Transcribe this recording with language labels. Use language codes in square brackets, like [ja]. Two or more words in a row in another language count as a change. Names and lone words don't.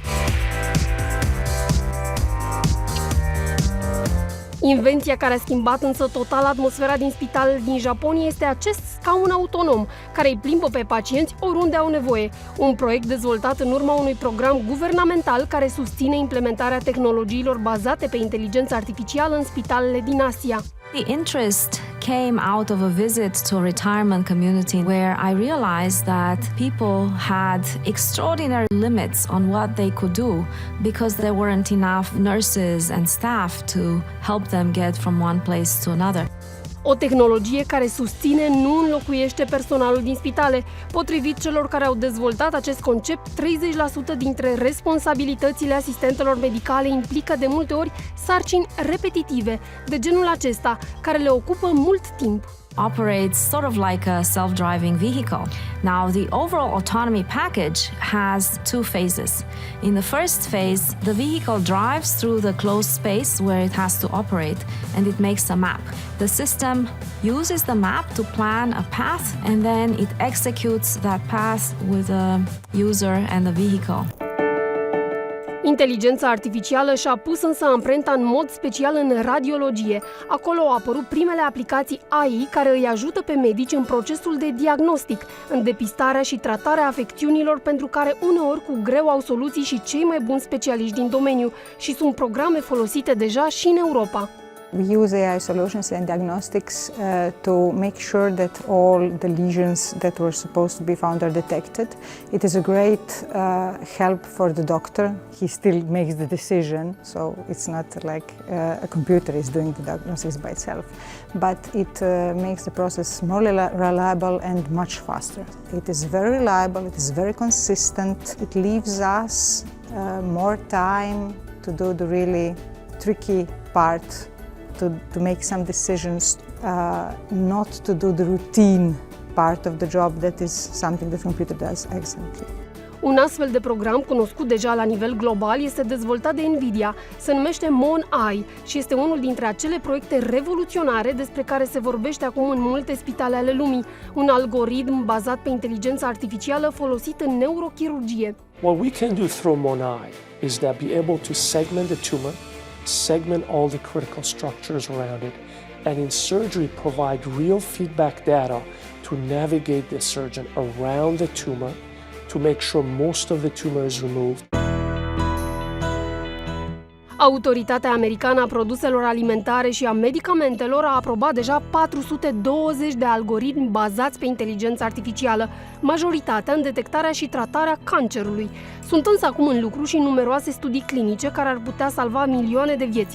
[ro] Invenția care a schimbat însă total atmosfera din spitalele din Japonia este acest scaun autonom, care îi plimbă pe pacienți oriunde au nevoie. Un proiect dezvoltat în urma unui program guvernamental care susține implementarea tehnologiilor bazate pe inteligență artificială în spitalele din Asia. [en] The interest came out of a visit to a retirement community where I realized that people had extraordinary limits on what they could do because there weren't enough nurses and staff to help them get from one place to another. [ro] O tehnologie care susține nu înlocuiește personalul din spitale. Potrivit celor care au dezvoltat acest concept, 30% dintre responsabilitățile asistentelor medicale implică de multe ori sarcini repetitive, de genul acesta, care le ocupă mult timp. [en] Operates sort of like a self-driving vehicle. Now, the overall autonomy package has two phases. In the first phase, the vehicle drives through the closed space where it has to operate, and it makes a map. The system uses the map to plan a path, and then it executes that path with the user and the vehicle. [ro] Inteligența artificială și-a pus însă amprenta în mod special în radiologie. Acolo au apărut primele aplicații AI care îi ajută pe medici în procesul de diagnostic, în depistarea și tratarea afecțiunilor pentru care uneori cu greu au soluții și cei mai buni specialiști din domeniu și sunt programe folosite deja și în Europa. [en] We use AI solutions and diagnostics to make sure that all the lesions that were supposed to be found are detected. It is a great help for the doctor. He still makes the decision, so it's not like a computer is doing the diagnosis by itself. But it makes the process more reliable and much faster. It is very reliable, it is very consistent. It leaves us more time to do the really tricky part, to make some decisions, not to do the routine part of the job that is something the computer does excellently. [ro] Un astfel de program, cunoscut deja la nivel global, este dezvoltat de Nvidia, se numește MON-AI și este unul dintre acele proiecte revoluționare despre care se vorbește acum în multe spitale ale lumii, un algoritm bazat pe inteligența artificială folosit în neurochirurgie. [en] What we can do through MON-AI is that be able to segment the tumor, segment all the critical structures around it, and in surgery provide real feedback data to navigate the surgeon around the tumor to make sure most of the tumor is removed. [ro] Autoritatea americană a produselor alimentare și a medicamentelor a aprobat deja 420 de algoritmi bazați pe inteligență artificială, majoritatea în detectarea și tratarea cancerului. Sunt însă acum în lucru și numeroase studii clinice care ar putea salva milioane de vieți.